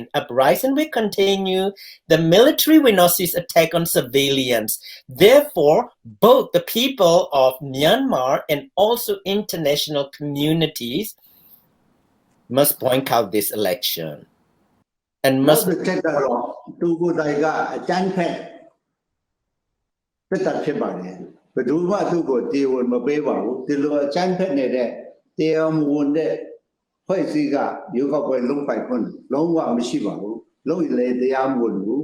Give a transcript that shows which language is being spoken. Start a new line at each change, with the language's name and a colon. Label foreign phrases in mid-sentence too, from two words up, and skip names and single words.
English: Uprising will continue. The military will not cease attack on civilians. Therefore, both the people of Myanmar and also international communities must boycott out this election. And must
Burmese: သူကိုယ်တိုင်ကအကြမ်းဖက်ဖြစ်တာဖြစ်ပါတယ်ဘယ်သူမှသူ့ကိုတေဝန်မပေးပါဘူးဒီလိုအကြမ်းဖက်နေတဲ့တရားမဝင်တဲ့ဖွဲ့စည်းကရုပ်ောက်ပွဲလုံးပိုက်ခွင့်လုံးဝမရှိပါဘူးလုံးရလေတရားမဝင်ဘူး